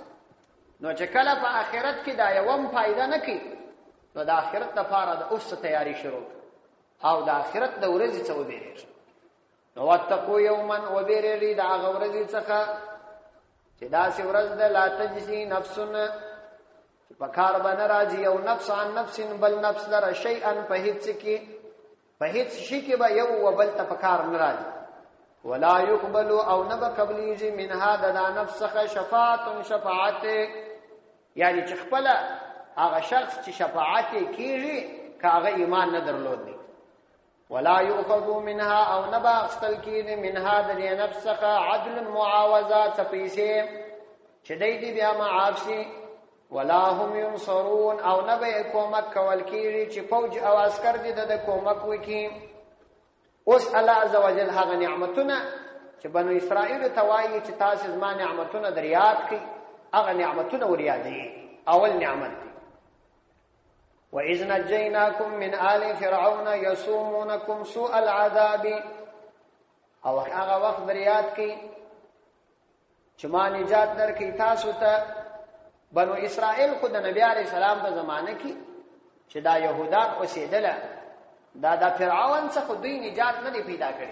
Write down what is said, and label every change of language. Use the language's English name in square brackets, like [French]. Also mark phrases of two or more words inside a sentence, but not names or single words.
[Pashto] نو چې کله په آخرت کې دا یوم فائدہ نه کوي نو د آخرت لپاره د اوس تیاری شروع او د آخرت د ورځې څخه وبېریږي. نو واتقوا یوما وبېریږي د هغه ورځې څخه چې داسې ورځ ده [Arabic] لا تجزي نفس [Pashto] چې په کار باندې راځي یو نفس [Arabic] عن نفس [Pashto] بل نفس لره شیئا په هیڅ شي کې به یو وبل ته په کار نه راځي. [Arabic] ولا يقبل [Pashto] او نه به قبليږي منها د نفس څخه شفاعت یعنی چې خپل هغه شخص چې شفاعت کیږي کاغه ایمان نه درلود دی. [Arabic] ولا يؤخذ منها [Pashto] او نه به اخستل کیږي منها د نفس څخه عدل معاوضات پیسې چې دې بیا معاف شي. [Arabic] ولا هم ينصرون [Pashto] او نه به کومک کول کیږي چې فوج او عسكر دې د کومک وکي. اوس الله عزوجل هغه نعمتونه چې بنو اسرائیل ته وایي چې تاسو زما نعمتونه دریاد کړئ هغه نعمتونه وريادي. اول نعمت دی [Arabic] وَإِذْ نَجَّيْنَاكُمْ مِنْ آلِ فِرْعَوْنَ يَسُومُونَكُمْ سُوءَ الْعَذَابِ [Pashto] او هغه وخت دریاد کړئ چې ما نجات درکړي تاسو ته. بنو اسرائیل خو د نبی عليه السلام په زمانه کې چې دا يهودان اوسېدل دا د فرعون څخه دوی نجات نه پیدا کړي.